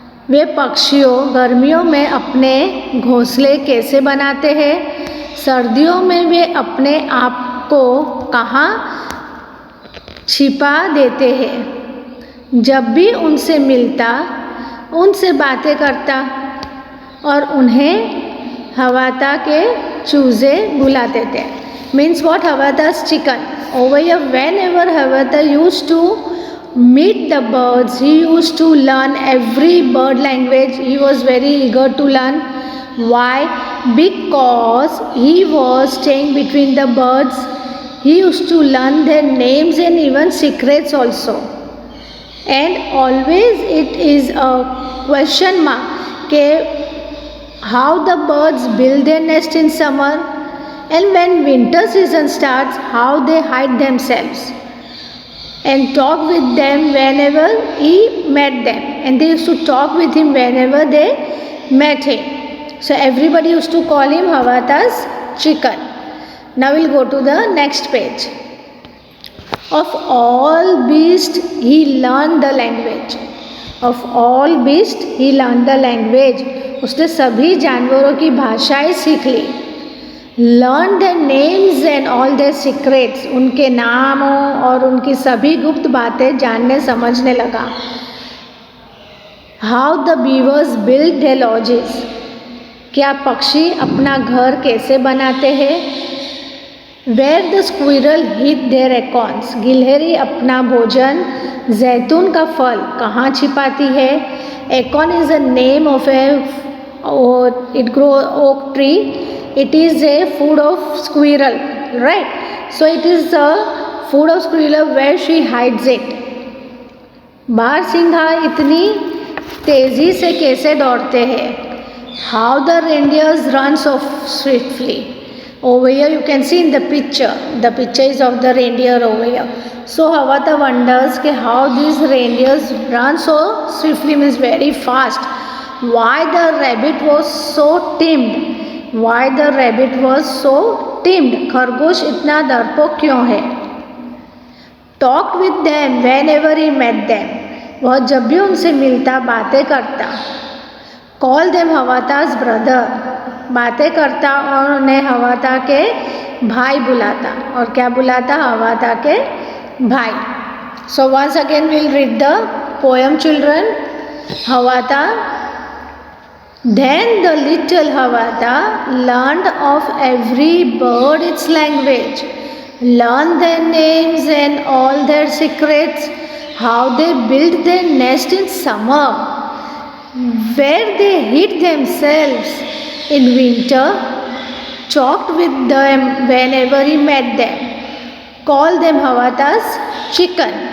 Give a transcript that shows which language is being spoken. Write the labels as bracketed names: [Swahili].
[Hindi] वे पक्षियों गर्मियों में अपने घोंसले कैसे बनाते हैं, सर्दियों में वे अपने आप को कहाँ छिपा देते हैं. जब भी उनसे मिलता उनसे बातें करता और उन्हें हवाता के चूजे बुलाते थे. [English] Means what? Havata's chicken. Over here, whenever Havata used to meet the birds, he used to learn every bird language. He was very eager to learn. Why? Because he was staying between the birds. He used to learn their names and even secrets also. and always it is a question mark ke how the birds build their nest in summer, and when winter season starts how they hide themselves, and talk with them whenever he met them, and they used to talk with him whenever they met him. So everybody used to call him Havata's chicken. Now we'll go to the next page. Of all beasts he learned the language. Of all beasts he learned the language. [Hindi] उसने सभी जानवरों की भाषाएं सीख ली. [English] Learn their names and all their secrets. [Hindi] उनके नामों और उनकी सभी गुप्त बातें जानने समझने लगा. [English] How the beavers build their lodges. [Hindi] क्या पक्षी अपना घर कैसे बनाते हैं. [English] Where the squirrel hid their acorns. [Hindi] गिलहरी अपना भोजन जैतून का फल कहाँ छिपाती है. [English] Acorn is a name of it grow oak tree. It is a food of squirrel, right? So it is a food of squirrel where she hides it. [Hindi] बारसिंघा इतनी तेजी से कैसे दौड़ते हैं. [English] How the reindeers run so swiftly. Over here you can see in the picture is of the reindeer over here. So Havata wonders ke how these reindeers run so swiftly, means very fast. Why the rabbit was so timid. Why the rabbit was so timid. [Hindi] खरगोश इतना डरपोक क्यों है. [English] Talked with them whenever he met them. [Hindi] वह जब भी उनसे मिलता बातें करता. [English] Call them Havata's brother. [Hindi] बातें करता और उन्हें हवाता के भाई बुलाता. और क्या बुलाता. हवाता के भाई. [English] So once again we'll read the poem, children. Havata. Then the little Havata learned of every bird its language, learned their names and all their secrets, how they built their nest in summer, where they hid themselves in winter, talked with them whenever he met them, called them Havata's chicken.